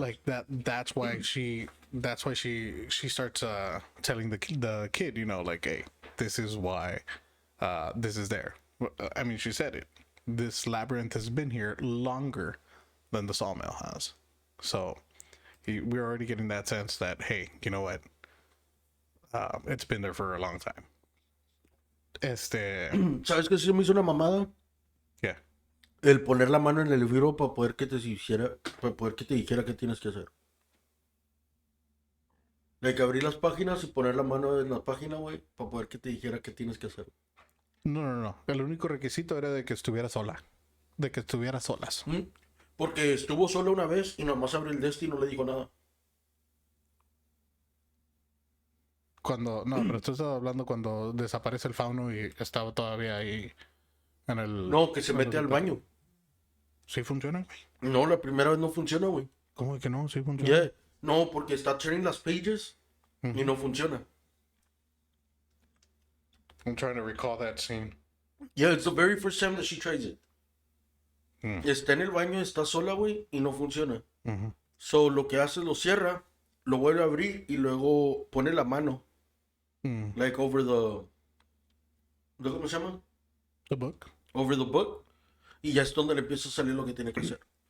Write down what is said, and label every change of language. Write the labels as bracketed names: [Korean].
[English] Like that's why she starts telling the kid, like, hey, this is why this is there. I mean, she said it. This labyrinth has been here longer than the sawmill has. So we're already getting that sense that, hey, you know what? It's been there for a long time. [Spanish] ¿Sabes qué se me hizo una mamada? [English] Yeah. [Spanish] El poner la mano en el libro para poder que te dijera qué tienes que hacer. Like, abrir las páginas y poner la mano en la página, güey, para poder que te dijera qué tienes que hacer. No. El único requisito era de que estuviera sola. De que estuviera solas. Porque estuvo sola una vez y nomás abrió el Desti y no le dijo nada. Pero tú estabas hablando cuando desaparece el fauno y estaba todavía ahí en el... No, que se mete al baño. ¿Sí funciona, güey? No, la primera vez no funciona, güey. ¿Cómo que no? ¿Sí funciona? [English] Yeah. [Spanish] No, porque está [English] turning [Spanish] las pages y no funciona. [English] I'm trying to recall that scene. Yeah, it's the very first time that she tries it. [Spanish] Está en el baño, está sola, güey, y no funciona. [English] So, [Spanish] lo que hace, lo cierra, lo vuelve a abrir y luego pone la mano. Like [English] over the [Spanish] ¿cómo se llama? [English] The book. Over the book. [Spanish] Y ya es donde le empieza a salir lo que tiene que hacer.